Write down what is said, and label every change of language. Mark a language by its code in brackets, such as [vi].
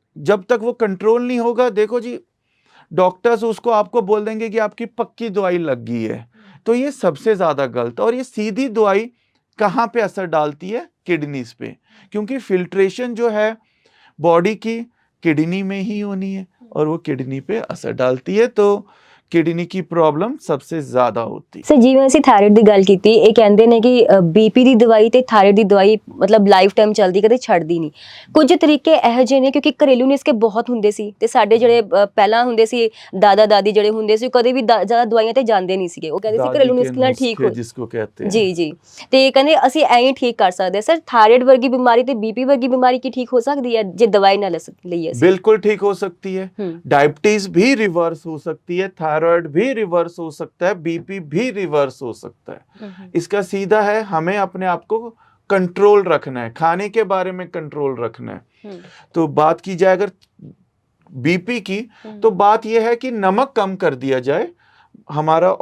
[hi] जब तक वो कंट्रोल नहीं होगा, देखो जी, डॉक्टर्स उसको आपको बोल देंगे कि आपकी पक्की दवाई लग गई है, तो ये सबसे ज्यादा गलत। और ये सीधी दवाई कहाँ पे असर डालती है? किडनीज पे, क्योंकि फिल्ट्रेशन जो है बॉडी की किडनी में ही होनी है और वो किडनी पे असर डालती है, तो किडनी की प्रॉब्लम सबसे ਜ਼ਿਆਦਾ होती। [pa] ਸਰ ਜਿਵੇਂ ਅਸੀਂ ਥਾਇਰਾਇਡ ਦੀ ਗੱਲ ਕੀਤੀ, ਇਹ ਕਹਿੰਦੇ ਨੇ ਕਿ ਬੀਪੀ ਦੀ ਦਵਾਈ ਤੇ ਥਾਇਰਾਇਡ ਦੀ ਦਵਾਈ ਮਤਲਬ ਲਾਈਫ ਟਾਈਮ ਚੱਲਦੀ, ਕਦੇ ਛੱਡਦੀ ਨਹੀਂ। ਕੁਝ ਤਰੀਕੇ ਇਹੋ ਜਿਹੇ ਨੇ ਕਿਉਂਕਿ ਘਰੇਲੂ ਨੁਸਖੇ ਬਹੁਤ ਹੁੰਦੇ ਸੀ ਤੇ ਸਾਡੇ ਜਿਹੜੇ ਪਹਿਲਾਂ ਹੁੰਦੇ ਸੀ ਦਾਦਾ ਦਾਦੀ ਜਿਹੜੇ ਹੁੰਦੇ ਸੀ, ਉਹ ਕਦੇ ਵੀ ਜ਼ਿਆਦਾ ਦਵਾਈਆਂ ਤੇ ਜਾਂਦੇ ਨਹੀਂ ਸੀਗੇ। ਉਹ ਕਹਿੰਦੇ ਸੀ ਘਰੇਲੂ ਨੁਸਖੇ ਨਾਲ ਠੀਕ ਹੋ, [hi] जिसको कहते हैं। [pa] ਜੀ ਜੀ, ਤੇ ਕਹਿੰਦੇ ਅਸੀਂ ਐਂ ਹੀ ਠੀਕ ਕਰ ਸਕਦੇ ਹਾਂ। ਸਰ ਥਾਇਰਾਇਡ ਵਰਗੀ ਬਿਮਾਰੀ ਤੇ ਬੀਪੀ ਵਰਗੀ ਬਿਮਾਰੀ ਕੀ ਠੀਕ ਹੋ ਸਕਦੀ ਹੈ ਜੇ ਦਵਾਈ ਨਾ ਲਈਏ ਅਸੀਂ? [hi] बिल्कुल ठीक हो सकती है। डायबिटीज भी रिवर्स हो सकती है, थायराइड भी रिवर्स हो सकता है, बीपी भी रिवर्स हो सकता है। इसका सीधा है, हमें अपने आप को कंट्रोल रखना है, खाने के बारे में कंट्रोल रखना है। तो बात की जाए अगर बीपी की, तो बात यह है कि नमक कम कर दिया जाए हमारा।